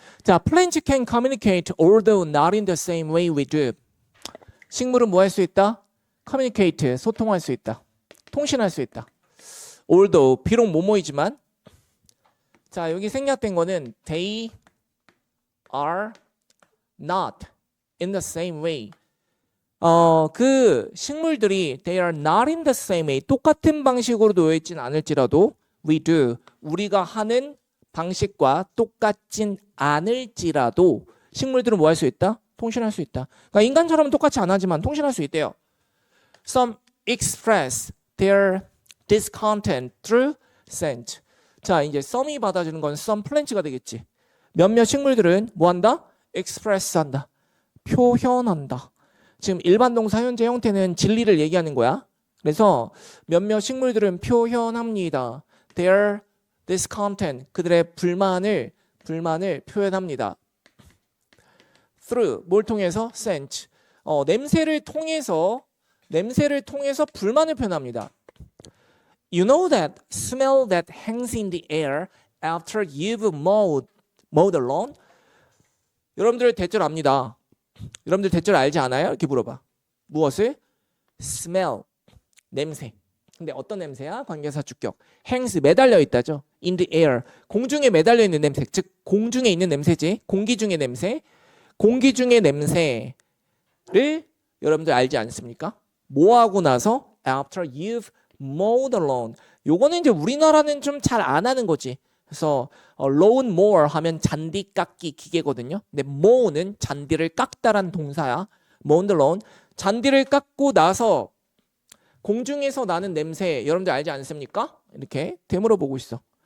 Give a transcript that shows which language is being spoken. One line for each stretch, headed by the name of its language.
English: 자, plants can communicate although not in the same way we do.
Korean: 식물은 뭐 할 수 있다? communicate, 소통할 수 있다. 통신할 수 있다. although, 비록 뭐뭐이지만 자, 여기 생략된 거는
English: they are not in the same way.
Korean: 그 식물들이
English: they are not in the same way.
Korean: 똑같은 방식으로 놓여 있진 않을지라도
English: we do.
Korean: 우리가 하는 방식과 똑같진 않을지라도 식물들은 뭐 할 수 있다? 통신할 수 있다. 그러니까 인간처럼 똑같이 안 하지만 통신할 수 있대요.
English: Some express their discontent through scent.
Korean: 자, 이제 some이 받아주는 건 some plants가 되겠지. 몇몇 식물들은 뭐 한다? express 한다. 표현한다. 지금 일반 동사 현재 형태는 진리를 얘기하는 거야. 그래서 몇몇 식물들은 표현합니다.
English: Their discontent,
Korean: 그들의 불만을 표현합니다. Through, 뭘 통해서? Scent, 냄새를 통해서 불만을 표현합니다.
English: You know that smell that hangs in the air after you've mowed the lawn?
Korean: 여러분들 대절 압니다. 여러분들 대절 알지 않아요? 이렇게 물어봐. 무엇을? Smell, 냄새. 근데 어떤 냄새야? 관계사 주격. hangs, 매달려 있다죠. in the air, 공중에 매달려 있는 냄새. 즉 공중에 있는 냄새지. 공기 중의 냄새. 공기 중의 냄새를 여러분들 알지 않습니까? 뭐 하고 나서?
English: After you've mowed the lawn.
Korean: 요거는 이제 우리나라는 좀 잘 안 하는 거지. 그래서 lawn mower 하면 잔디 깎기 기계거든요. 근데 mow는 잔디를 깎다란 동사야.
English: mow the lawn.
Korean: 잔디를 깎고 나서 공중에서 나는 냄새 여러분들 알지 않습니까? 이렇게 되물어 보고 있어.